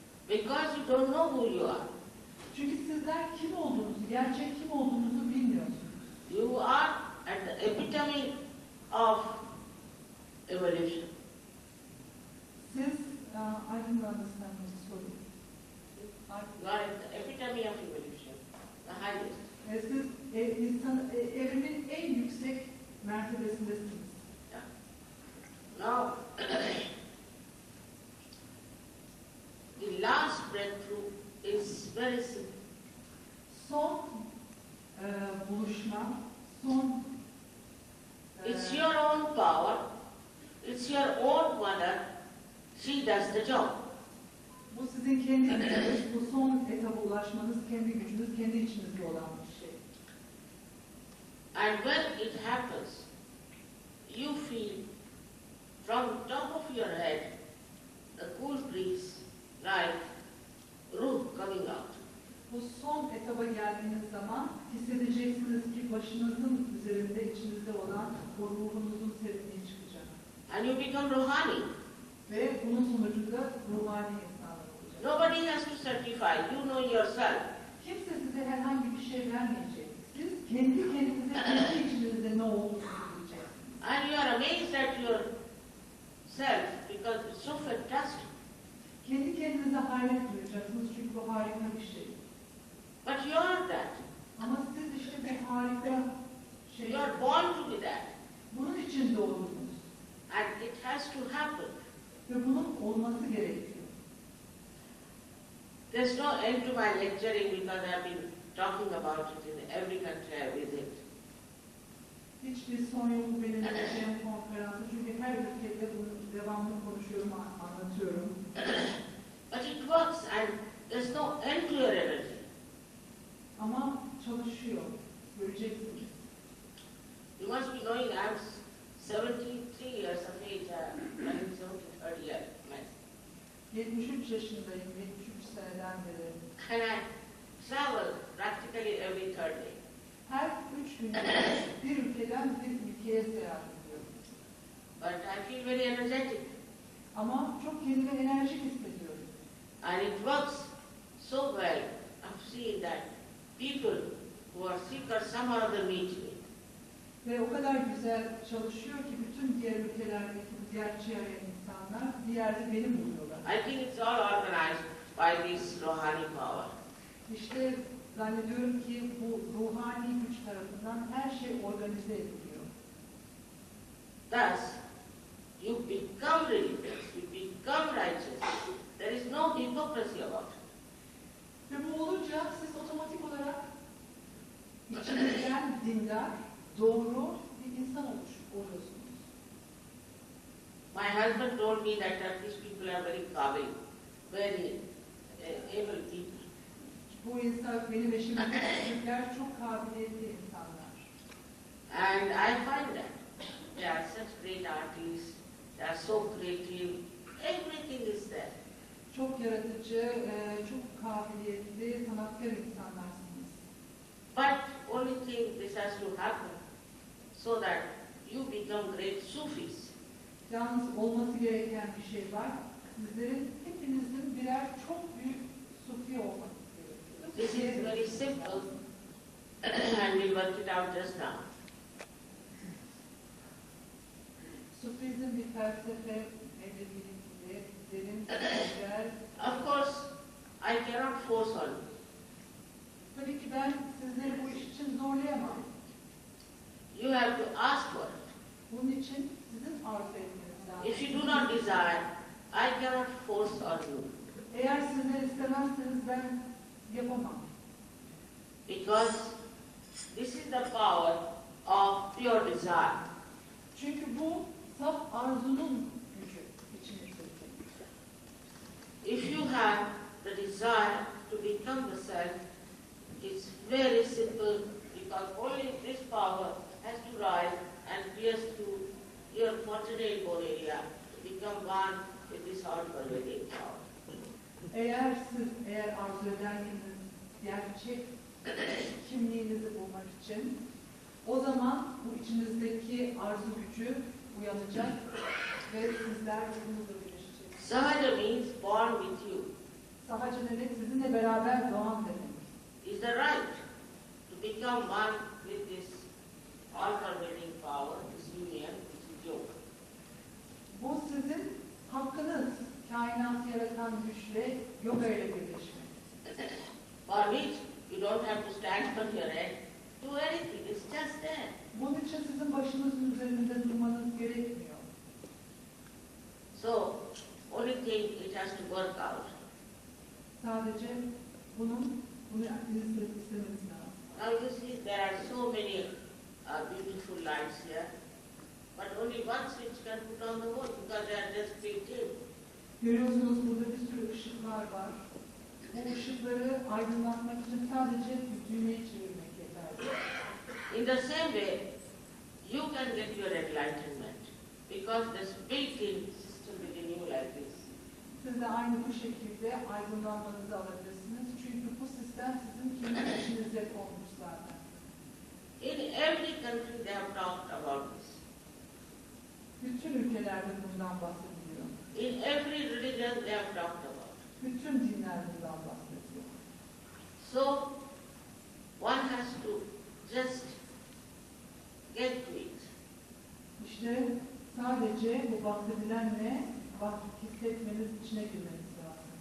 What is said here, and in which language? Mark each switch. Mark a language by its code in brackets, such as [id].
[en] Because you don't know who you are. [tr] Çünkü sizler kim olduğunuzu, gerçek kim olduğunuzu bilmiyorsunuz. [en] You are at the epitome of evolution. [tr] Siz, [en] I didn't understand what you sorry. You are at the epitome of evolution, the highest. [tr] Siz evrimin en yüksek mertebesindesiniz. [en] Yeah. Now, the last breakthrough is very simple. [tr] Son buluşma, son [en] It's your own power, it's your own mother, she does the job. [tr] bu sizin kendi gücünüz, bu son etaba ulaşmanız kendi gücünüz, kendi içinizde olan bir şey. [en] And when it happens, you feel from top of your head the cool breeze like ruh coming out. [tr] Bu son etaba geldiğiniz zaman hissedeceksiniz ki başınızın üzerinde içinizde olan o ruhunuzun serinliği çıkacak. [en] And you become Rohani. [tr] Ve bunun sonucunda ruhani insanlar olacak. [en] Nobody has to certify. You know yourself. [tr] Kimse size herhangi bir şey vermeyecek. Siz kendi kendinize, kendi içinizde ne olduğunu bileceksiniz. [en] And you are amazed at yourself because it's so fantastic. [tr] Kendi kendinize hayret duyacaksınız çünkü bu harika bir şey. [en] But you are that. [tr] Ama siz işte bu harika şey, [en] You are born to be that. [tr] bunun için doğdunuz. [en] And it has to happen. [tr] Ve bunun olması gerekiyor. [en] There's no end to my lecturing because I've been talking about it in every country I visit. [tr] Hiçbir son yok benim vereceğim konferansı çünkü her ülkede bunu devamlı konuşuyorum, anlatıyorum. [en] But it works and there's no end to your energy. [tr] Ama çalışıyor, göreceksiniz. [en] You must be knowing I'm 73 years of age, running 73rd year. [tr] 73 yaşındayım, 73 seneden beri. [en] And I travel practically every third day. [tr] Her 3 günde bir ülkeden bir ülkeye seyahat ediyorum. [en] But I feel very energetic. [tr] Ama çok kendime enerjik hissediyorum. [en] And it works so well. I've seen that people who are sick or some other meet me. [tr] Ve o kadar güzel çalışıyor ki bütün diğer ülkelerdeki gerçeği arayan insanlar bir yerde beni buluyorlar. [en] I think it's all organized by this Rohani power. [tr] İşte zannediyorum ki bu ruhani güç tarafından her şey organize ediliyor. [en] Thus, you become religious, you become righteous. There is no hypocrisy about it. [tr] Ve bu olunca siz otomatik olarak içinizden dindar, doğru bir insan oluyorsunuz. [en] My husband told me that Turkish people are very calming, very able people. [tr] Bu insan, benim eşim, Türkler çok kabiliyetli insanlar. [en] And I find that they are such great artists, they are so creative, everything is there. [tr] Çok yaratıcı, çok kabiliyetli, sanatkar insanlarsınız. [en] But only thing this has to happen so that you become great Sufis. [tr] Yalnız olması gereken bir şey var. Sizlerin, hepinizin birer çok büyük sufi olması gerekiyor. [en] This is very simple and we'll work it out just now. [tr] Sufizm bir felsefe, medeniyetli, derin, güzel. [en] Of course, I cannot force on you. [tr] Tabii ki ben sizleri bu iş için zorlayamam. [en] You have to ask for it. [tr] Bunun için sizin arzu etmeniz lazım. [en] If you do not desire, I cannot force on you. [tr] Eğer sizler istemezseniz ben yapamam. [en] Because this is the power of pure desire. [tr] Çünkü bu saf arzunun gücü içinizdeki. [en] If you have the desire to become the self, it's very simple because only this power has to rise and pierce through your fontanel bone area to become one with this all-pervading power. [tr] Eğer arzu ederseniz gerçek kimliğinizi bulmak için o zaman bu içinizdeki arzu gücü uyanacak ve sizler ruhunuzla birleşeceksiniz. [en] Sahaja means born with you. [tr] Sahaca demek sizinle beraber doğan demek. [en] Is the right to become one with this all-pervading power, this union, which is yoga. [tr] Bu sizin hakkınız, kainatı yaratan güçle yoga ile birleşmek. [en] For which you don't have to stand on your head, do anything, it's just there. [tr] Bunun için sizin başınızın üzerinde durmanız gerekmiyor. [en] So, only thing it has to work out. [tr] Sadece bunu istemeniz lazım. [en] Now you see there are so many beautiful lights here, but only one switch can put on the whole because they are just built in. [tr] Görüyorsunuz burada bir sürü ışıklar var. Bu ışıkları aydınlatmak için sadece bir düğmeyi çevirmek yeterli. [en] In the same way, you can get your enlightenment because there's built-in system within you like this. [tr] Siz de aynı bu şekilde aydınlanmanızı alabilirsiniz. Çünkü bu sistem sizin kendi içinizde konmuş zaten. [en] In every country they have talked about this. [tr] Bütün ülkelerde bundan bahsediliyor. [en] In every religion they have talked about. [tr] Bütün dinler bundan bahsediyor. [en] So one has to just get to it. [tr] İşte sadece bu bahsedilenle hissetmeniz, içine girmeniz lazım.